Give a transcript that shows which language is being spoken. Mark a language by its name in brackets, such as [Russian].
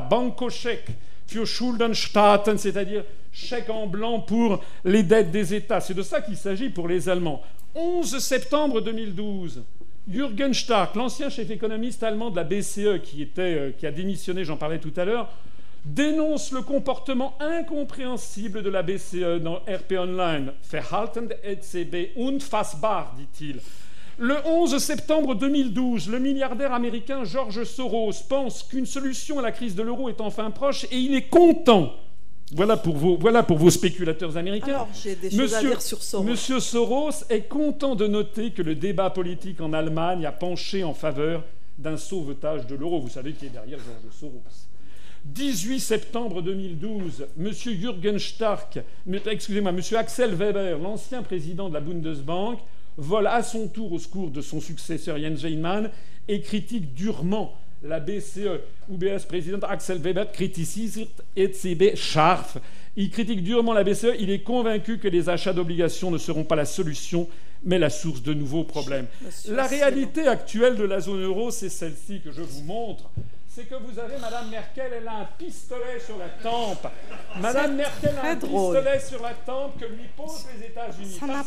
[German] Blankoscheck für Schuldenstaaten, [French] c'est-à-dire chèque en blanc pour les dettes des États. C'est de ça qu'il s'agit pour les Allemands. 11 septembre 2012, Jürgen Stark, l'ancien chef économiste allemand de la BCE, qui a démissionné, j'en parlais tout à l'heure, dénonce le comportement incompréhensible de la BCE dans RP Online. [German] Verhalten der EZB unfassbar, [French] dit-il. Le 11 septembre 2012, le milliardaire américain George Soros pense qu'une solution à la crise de l'euro est enfin proche et il est content. Voilà pour vos spéculateurs américains. Alors, j'ai des choses à dire sur Soros. Monsieur Soros est content de noter que le débat politique en Allemagne a penché en faveur d'un sauvetage de l'euro. Vous savez qui est derrière George Soros. 18 septembre 2012, M. Jürgen Stark, M. Axel Weber, l'ancien président de la Bundesbank, vole à son tour au secours de son successeur Jens Steinmann et critique durement la BCE. [German] UBS-Präsident Axel Weber kritisiert EZB scharf. [French] Il critique durement la BCE. Il est convaincu que les achats d'obligations ne seront pas la solution, mais la source de nouveaux problèmes. La réalité actuelle de la zone euro, c'est celle-ci que je vous montre. C'est que vous avez Mme Merkel, elle a un pistolet sur la tempe. Mme Merkel a un pistolet sur la tempe que lui posent les États-Unis.